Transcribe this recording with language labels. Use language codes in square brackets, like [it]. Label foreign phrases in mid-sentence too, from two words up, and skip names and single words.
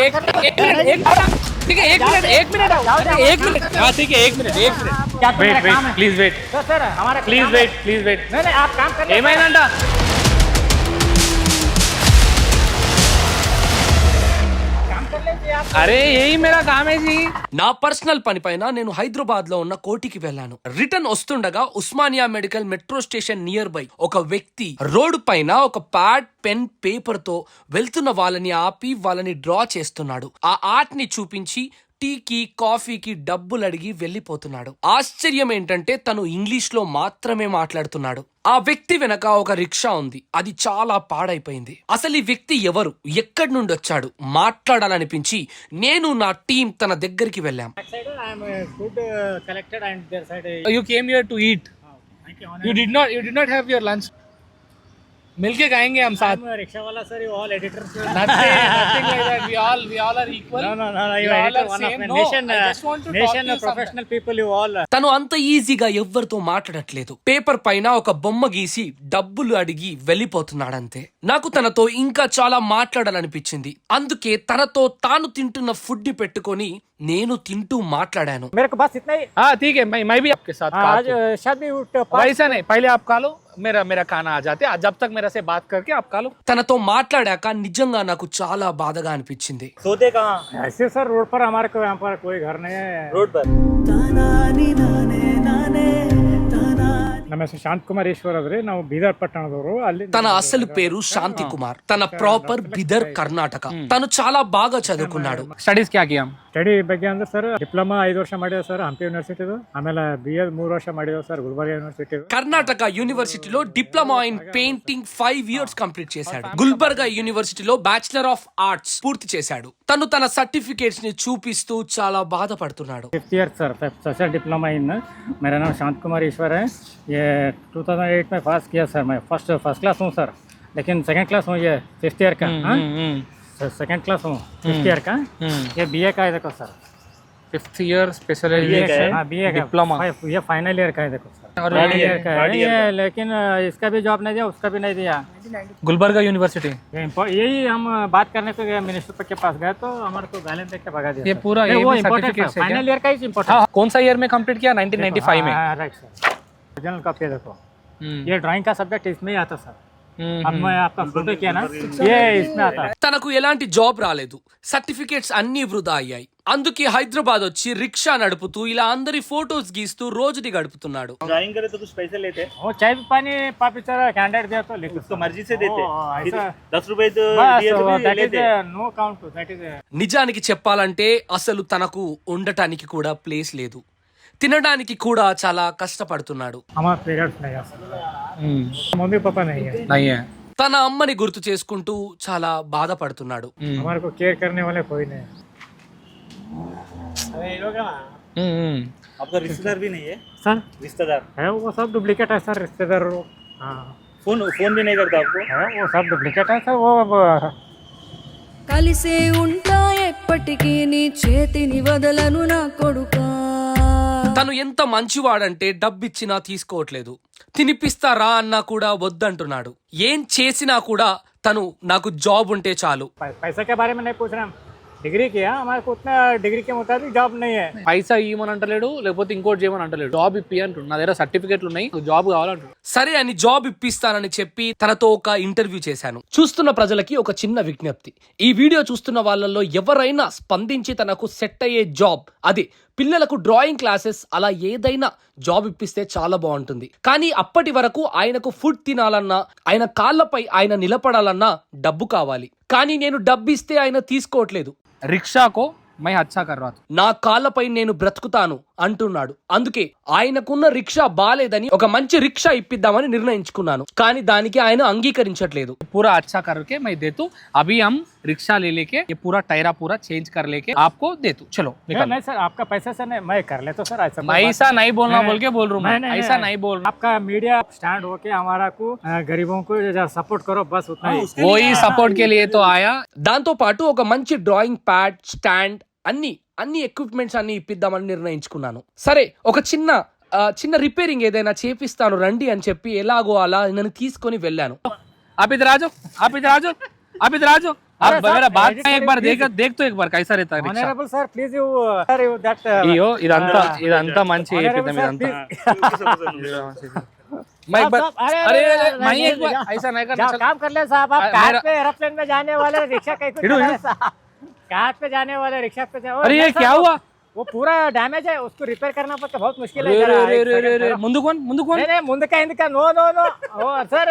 [hi] ठीक है 1 मिनट 1 मिनट हाँ ठीक है 1 मिनट [en] wait please wait [hi] सर हमारा [en] please wait [hi] नहीं आप काम कर [te] ఏమైందంట అరే ఏయ్ [hi] मेरा काम है जी [te] నా పర్సనల్ పని పైన నేను హైదరాబాద్ లో ఉన్న కోటికి వెళ్ళాను. రిటర్న్ వస్తుండగా ఉస్మానియా [en] medical metro station near by [te] ఒక వ్యక్తి రోడ్డు పైన ఒక [en] pad pen paper [te] తో వెళ్తున్న వాళ్ళని ఆపి వాళ్ళని డ్రా చేస్తున్నాడు. ఆ ఆర్ట్ ని చూపించి టీకి కాఫీకి డబ్బులు అడిగి వెళ్లిపోతున్నాడు. ఆశ్చర్యం ఏంటంటే తను ఇంగ్లీష్ లో మాత్రమే మాట్లాడుతున్నాడు. ఆ వ్యక్తి వెనక ఒక రిక్షా ఉంది, అది చాలా పాడైపోయింది. అసలు ఈ వ్యక్తి ఎవరు, ఎక్కడి నుండి వచ్చాడు మాట్లాడాలనిపించి నేను నా టీం తన దగ్గరికి వెళ్ళాం. [en] You came here to eat. You did not have your lunch. [hi] मिलके खाएंगे हम साथ. रिक्शा वाला सर, [en] you all editors. Nothing like that. We all are equal. No. We You all editor, are one same. of the No, nation, I just want to talk nation to you professional something. people. You all. [te] తను అంత ఈజీగా ఎవ్వరితో మాట్లాడట్లేదు. పేపర్ పైన ఒక బొమ్మ గీసి డబ్బులు అడిగి వెళ్ళిపోతున్నాడంతే. నాకు తనతో ఇంకా చాలా మాట్లాడాలనిపించింది. అందుకే తనతో తాను తింటున్న ఫుడ్ ని పెట్టుకొని నేను తింటూ మాట్లాడాను. [hi] मेरे को बस इतना ही. हाँ ठीक है, मैं भी आपके साथ खा आज शायद भी वैसा नहीं, पहले आप खा लो, मेरा खाना आ जाते. जब तक मेरा से बात करके आप खा लो. [te] తనతో మాట్లాడాక నిజంగా నాకు చాలా బాధగా అనిపించింది. [hi] सोते कहाँ? ऐसे सर रोड पर हमारे को यहाँ पर कोई घर नहीं है. रोड पर. [kn] ನಮ್ಮ ಹೆಸರು ಶಾಂತ್ ಕುಮಾರ್ ಈಶ್ವರ್ ಅವ್ರಿ, ನಾವು ಬೀದರ್ ಪಟ್ಟಣದವರು. ಅಲ್ಲಿ [te] తన అసలు పేరు శాంతి కుమార్, తన ప్రాపర్ బిదర్ కర్ణాటక. తను చాలా బాగా చదువుకున్నాడు. [hi] स्टडीज क्या किया हम? [kn] ಸ್ಟಡಿ ಬಗ್ಗೆ ಅಂದ್ರೆ ಸರ್ ಡಿಪ್ಲೊಮಾ 5 ವರ್ಷ ಮಾಡಿದೆ ಸರ್ ಹಂಪಿ ಯೂನಿವರ್ಸಿಟಿದು. ಆಮೇಲೆ BA 3 ವರ್ಷ ಮಾಡಿದೆ ಸರ್ ಗುಲ್ಬರ್ಗ ಯೂನಿವರ್ಸಿಟಿ. [te] కర్ణాటక యూనివర్సిటీలో [en] diploma in painting 5 years complete [te] చేశాడు. గుల్బర్గా యూనివర్సిటీలో [en] bachelor of arts [te] పూర్తి చేశాడు. తను తన సర్టిఫికేట్స్ ని చూపిస్తూ చాలా బాధపడుతున్నాడు. [en] 5th year [hi] सर [en] social diploma in. [hi] मेरा नाम शांत कुमार ईश्वर है. ये 2008 में पास किया सर. मैं [en] first class [hi] हूँ सर, लेकिन [en] second class [hi] हूँ. ये [en] 5th year [hi] का. [en] second class [hi] हूँ [en] 5th year [hi] का. ये BA का है देखो सर. [en] 5th year specialization. [hi] हाँ BA का डिप्लोमा. ये [en] final year [hi] का है देखो सर. और [en] final year [hi] का है ये, लेकिन इसका भी जॉब नहीं दिया, उसका भी नहीं दिया. गुलबर्गा यूनिवर्सिटी. यही हम बात करने को गए मिनिस्टर के पास गए तो हमारे को गालियां देके भगा दिया. ये पूरा नहीं, वो भी इम्पोर्टेंट certificate से फाइनल क्या? ईयर का ही इम्पोर्टेंट. हाँ, कौन सा ईयर में कंप्लीट किया? 1995 में. [en] right sir. original copy [hi] देखो. ये ड्राइंग का सब्जेक्ट इसमें ही आता सर. अब मैं आपका फोटो किया ना, ये इसमें आता है. [te] తనకు ఎలాంటి జాబ్ రాలేదు, సర్టిఫికేట్స్ అన్ని వృధా అయ్యాయి. అందుకే హైదరాబాద్ వచ్చి రిక్షా నడుపుతూ ఇలా అందరి ఫోటోస్ గీస్తూ రోజుని గడుపుతున్నాడు. [hi] ड्राइंग करे तो कुछ पैसे लेते हैं, वो चाय भी पानी पापी चारा कैंडिडेट दिया तो लिखो उसको मर्जी से देते हैं. ऐसा 10 रुपए तो दिए तो भी [en] that is [hi] लेते हैं. [en] no count. that is [te] నిజానికి చెప్పాలంటే అసలు తనకు ఉండటానికి కూడా ప్లేస్ లేదు, తినడానికి కూడా చాలా కష్టపడుతున్నాడు. [hi] हमारा पेरेंट्स नहीं है सर. मम्मी पापा नहीं है. नहीं है. [te] తన అమ్మని గుర్తు చేసుకుంటూ చాలా బాధపడుతున్నాడు. [hi] हमारे को केयर करने वाले कोई नहीं है. आपका रिश्तेदार भी नहीं है? सर रिश्तेदार है वो सब डुप्लीकेट है सर. रिश्तेदार हाँ फोन भी नहीं करता आपको? है, वो सब डुप्लीकेट है सर. वो [te] కలిసే ఉంటా ఎప్పటికీ నీ చేతిని వదలను నా కొడుకా. తను ఎంత మంచివాడంటే డబ్బిచ్చినా తీసుకోవట్లేదు, తినిపిస్తారా అన్నా కూడా వద్దంటున్నాడు. ఏం చేసినా కూడా తను నాకు జాబ్ ఉంటే చాలు. [hi] पैसा के बारे में नहीं पूछ रहे हम. डिग्री किया, हमारे को उतना डिग्री के मुताबिक जॉब नहीं है. [te] పైసా ఇవ్వమని అంటలేడు, లేకపోతే ఇంకోటి చేయమని అంటలేడు. జాబ్ ఇప్పి అంటుండు. నా దగ్గర సర్టిఫికెట్లు ఉన్నాయి, జాబ్ కావాలంటు. సరే అని జాబ్ ఇప్పిస్తానని చెప్పి తనతో ఒక ఇంటర్వ్యూ చేశాను. చూస్తున్న ప్రజలకి ఒక చిన్న విజ్ఞప్తి, ఈ వీడియో చూస్తున్న వాళ్ళల్లో ఎవరైనా స్పందించి తనకు సెట్ అయ్యే జాబ్, అదే పిల్లలకు [en] drawing classes [te] అలా ఏదైనా జాబ్ ఇప్పిస్తే చాలా బాగుంటుంది. కానీ అప్పటి వరకు ఆయనకు ఫుడ్ తినాలన్నా, ఆయన కాళ్ళపై ఆయన నిలబడాలన్నా డబ్బు కావాలి. కానీ నేను డబ్బు ఇస్తే ఆయన తీసుకోవట్లేదు. [hi] रिक्शाको मैं अच्छा कर रहा. [te] నా కాళ్ళపై నేను బ్రతుకుతాను అంటున్నాడు. అందుకే ఆయనకున్న రిక్షా బాలేదని ఒక మంచి రిక్షా ఇప్పిద్దామని నిర్ణయించుకున్నాను. కానీ దానికి ఆయన అంగీకరించట్లేదు. [hi] पूरा अच्छा करके मैं दे दूं. अभी हम रिक्शा ले लेके ये पूरा टायरा पूरा चेंज कर लेके आपको दे दूं. चलो निकल. नहीं सर, आपका पैसा से नहीं, मैं कर लेता सर. ऐसा ऐसा नहीं बोलना बोल के बोल रहा हूँ मैं. ऐसा नहीं बोल रहा. आपका [en] media stand [hi] होके हमारा को गरीबों को सपोर्ट करो, बस उतना ही. वही सपोर्ट के लिए तो आया. [te] దాంతో పాటు ఒక మంచి డ్రాయింగ్ ప్యాడ్, స్టాండ్, అన్ని ఎక్విప్మెంట్స్ అన్ని ఇప్పిద్దామని నిర్ణయించుకున్నాను. సరే ఒక చిన్న రిపేరింగ్ ఏదైనా చేపిస్తాను రండి అని చెప్పి ఎలాగో అలా నన్ను తీసుకొని వెళ్ళాను. [hi] आप इधर आ जाओ, आप इधर आ जाओ, आप इधर आ जाओ. आप अरे मेरा साहब, बात edit एक बार करें, देख तो एक बार कैसा रहता है रिक्शा [en] Honorable sir, please you sir you that [te] అయ్యో ఇదంతా మంచి [en] Honorable [te] చెప్పిద్దాం [en] sir, [te] ఇదంతా [en] please. [hi] मैं साहब, बस साहब, अरे, अरे अरे, मैं नहीं, एक बार नहीं, ऐसा नहीं करना जाओ, चल काम कर ले साहब, आप कार मेरा- पे एरोप्लेन में जाने वाले रिक्शा कैसे इधर, चला रहे इधर। साहब? कार पे जाने वाले रिक्शा पे जाओ अरे ये नहीं क्या साहब, हुआ वो पूरा डैमेज है, उसको रिपेयर करना पड़ता, बहुत मुश्किल है रे जरा, रे एक रे रे second रे जरा। ముందు कौन नहीं नहीं मुंदका हिंदका नो नो नो ओ सर